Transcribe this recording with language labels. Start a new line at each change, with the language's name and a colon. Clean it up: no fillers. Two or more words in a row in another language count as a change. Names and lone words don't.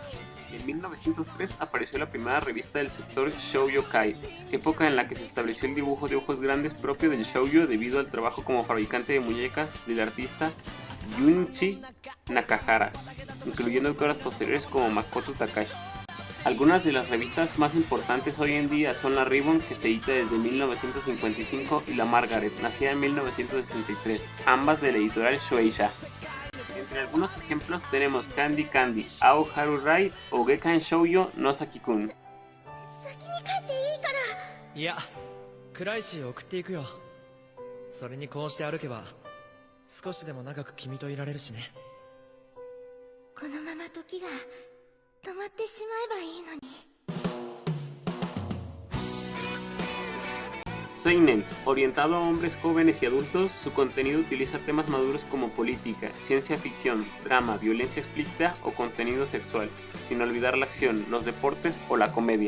Spanish: En 1903 apareció la primera revista del sector Shoujo Kai, época en la que se estableció el dibujo de ojos grandes propio del shoujo debido al trabajo como fabricante de muñecas del artista Junichi Nakahara, incluyendo obras posteriores como Makoto Takashi. Algunas de las revistas más importantes hoy en día son la Ribbon, que se edita desde 1955, y la Margaret, nacida en 1963, ambas de la editorial Shueisha. Entre algunos ejemplos tenemos Candy Candy, Ao Haru Rai o Gekkan Shoujo no Saki-kun.
Japanese: いや、暗いし送っていくよ。それにこうして歩けば少しでも長く君といられるしね。このまま時が止まってしまえばいいのに。
Spanish: Seinen, orientado a hombres jóvenes y adultos, su contenido utiliza temas maduros como política, ciencia ficción, drama, violencia explícita o contenido sexual, sin olvidar la acción, los deportes o la comedia.